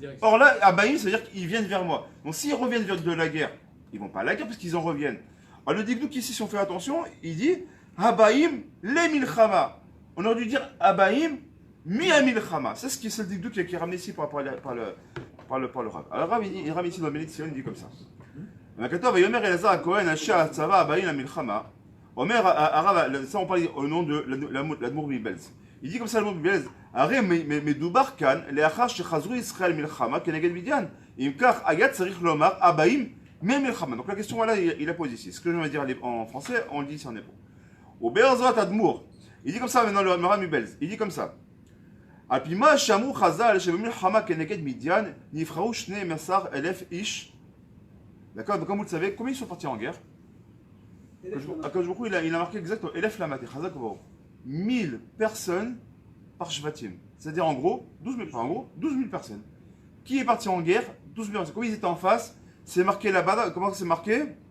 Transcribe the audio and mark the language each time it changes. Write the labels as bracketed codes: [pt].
[fr] Or là, abaïm, c'est-à-dire qu'ils viennent vers moi. Donc s'ils reviennent de la guerre, ils vont pas à la guerre parce qu'ils en reviennent. Alors le dikdouk ici, si on fait attention, il dit abaïm les milchama. On aurait dû dire [he] abaïm mi milchama. [fr] C'est ce qui est le dikdouk qui est ramené ici par le Rav. Alors Rav, il ramène ici dans le Bénédiction, il dit comme ça. [he] הכתוב, ויאמר אלעזר הכהן אשר הצבא הבאים למלחמה, אומר הרב, [fr] ça on parle au nom de l'Admour [he] מבלז. [fr] Il dit comme ça l'Admour [he] מבלז, הרי מדובר כאן לאחר שחזרו ישראל מלחמה כנגד מדיין. אם כך, היה צריך לומר הבאים ממלחמה. [fr] Donc la question voilà, il la pose ici. Ce que je vais dire en français, on le dit ici en hébreu. Au Be'ezrat Admour, il dit comme ça maintenant le Rav מבלז, il dit comme ça. [he] על פי מה שאמרו חז"ל שבמלחמה כנגד מדיין נבחרו 12,000 איש. [fr] D'accord, donc comme vous le savez, combien ils sont partis en guerre? Il a marqué exactement, [he] Elef Lamate, [fr] 1000 personnes par Shvatim. C'est-à-dire en gros, 12 000 personnes. Qui est parti en guerre? 12 000 personnes. Comme ils étaient en face, c'est marqué là-bas, comment c'est marqué?